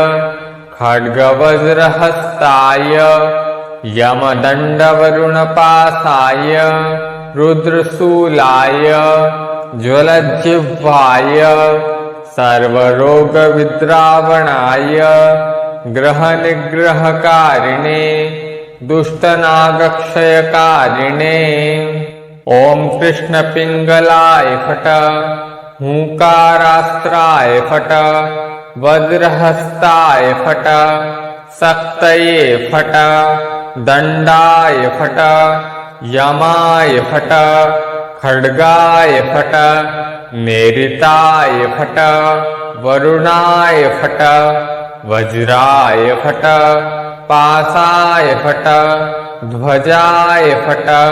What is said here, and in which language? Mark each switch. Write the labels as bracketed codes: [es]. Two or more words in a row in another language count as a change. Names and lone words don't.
[sa] खड्गवज्रहस्ताय यमदण्डवरुणपाशाय रुद्रशूलाय ज्वलज्जिह्वाय सर्वरोगविद्रावणाय ग्रहनिग्रहकारिणे दुष्टनागक्षयकारिणे ओम कृष्णपिंगलाय फट हुंकारास्त्राय फट वज्रहस्ताय फट शक्तये फट दंडाय फट यमाय फट खड्गाय फट नेरिताय फट वरुणाय फट वज्राय फट पाशाय फट ध्वजाय फट